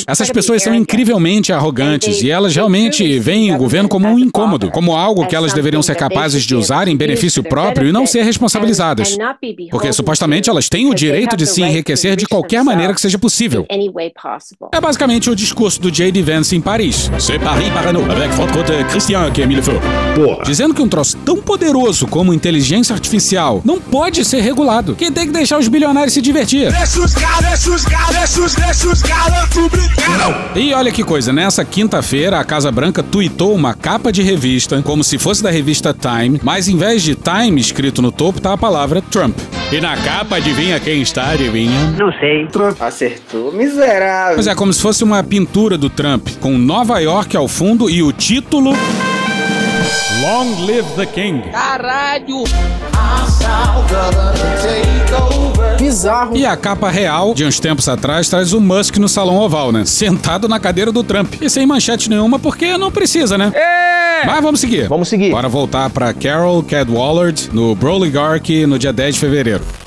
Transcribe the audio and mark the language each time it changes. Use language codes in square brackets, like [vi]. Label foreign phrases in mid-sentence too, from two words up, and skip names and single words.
[pt] Essas pessoas são incrivelmente arrogantes e elas realmente veem o governo como um incômodo, como algo que elas deveriam ser capazes de usar em benefício próprio e não ser responsabilizadas. Porque supostamente elas têm o direito de se enriquecer de qualquer maneira que seja possível. É basicamente o discurso do J.D. Vance em Paris. [fr] C'est Paris par nous, avec votre Christian qui a mis le feu. [pt] Dizendo que um troço tão poderoso como inteligência artificial não pode ser regulado. Quem tem que deixar os bilionários se divertir. E olha que coisa, nessa quinta-feira a Casa Branca tuitou uma capa de revista, como se fosse da revista Time, mas em vez de Time escrito no topo tá a palavra Trump. E na capa, adivinha quem está, adivinha? Não sei. Trump. Acertou, miserável. Pois é, como se fosse uma pintura do Trump, com Nova York ao fundo e o título... [en] Long live the King. [pt] Caralho! Bizarro. E a capa real, de uns tempos atrás, traz o Musk no Salão Oval, né? Sentado na cadeira do Trump. E sem manchete nenhuma, porque não precisa, né? Mas vamos seguir. Vamos seguir. Bora voltar pra Carol Cadwalladr no Brolygarch no dia 10 de fevereiro.